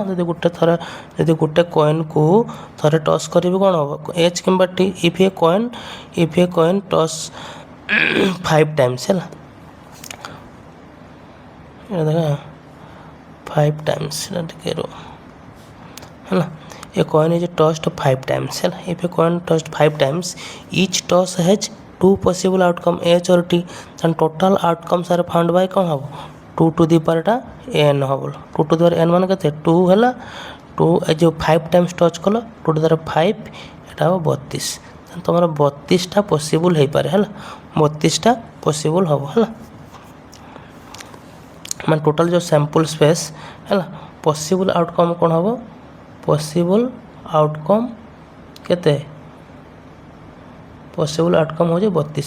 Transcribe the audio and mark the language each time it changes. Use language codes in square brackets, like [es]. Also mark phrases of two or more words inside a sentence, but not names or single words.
[or] ଯଦି ଗୋଟେ କଏନ୍କୁ ଥରେ ଟସ୍ କରିବି କ'ଣ ହେବ, H କିମ୍ବା T, [en] if a coin toss [or] 5 ଟାଇମ୍ସ ହେଲା, ଦେଖ 5 ଟାଇମ୍ସ ଟିକେ ରୁହ ହେଲା। [en] A coin is tossed 5 times ହେଲା। If a coin tossed 5 times, each toss has 2 possible outcome H or T, then total outcomes are found by [or] କ'ଣ ହେବ, [en] 2 to the power n ହେବ। 2 to the power n [or] ମାନେ କେତେ, 2 ହେଲା। 2 ଏ ଯେଉଁ 5 times ଟଚ୍ କଲ, [en] 2 to the power 5, [or] ଏଇଟା ହେବ 32। ତୁମର 32ଟା ପସିବୁଲ୍ ହେଇପାରେ ହେଲା, 32ଟା ପସିବୁଲ୍ ହେବ ହେଲା। ମାନେ ଟୋଟାଲ୍ ଯେଉଁ [en] sample space [or] ହେଲା, [en] possible outcome [or] କ'ଣ ହେବ, [en] possible outcome [or] କେତେ, [en] possible outcome [or] ହେଉଛି 32।